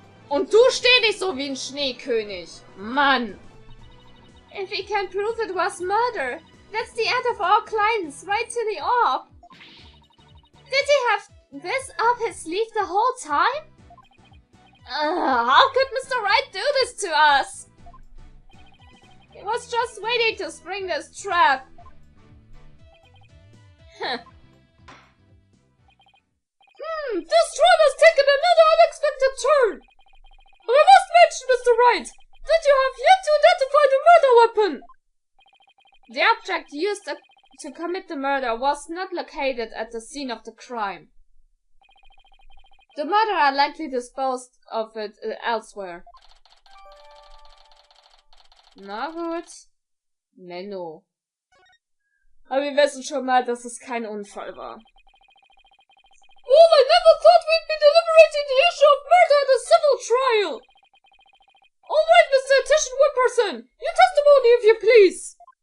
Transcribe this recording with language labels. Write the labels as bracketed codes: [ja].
[de] Und du steh dich so wie ein Schneekönig. Mann. [en] If he can prove it was murder, that's the end of our clients, right to the orb. Did he have this up his sleeve the whole time? How could Mr. Wright do this to us? He was just waiting to spring this trap. This trial has taken another unexpected turn. But I must mention, Mr. Wright, that you have yet to identify the murder weapon. The object used to commit the murder was not located at the scene of the crime. The murderer likely disposed of it elsewhere. [de] Na gut. Menno. Aber wir wissen schon mal, dass es kein Unfall war. [en] Well, I never thought we'd be deliberating the issue of murder at a civil trial. All right, Mr. Attention Whipperson, your testimony if you please.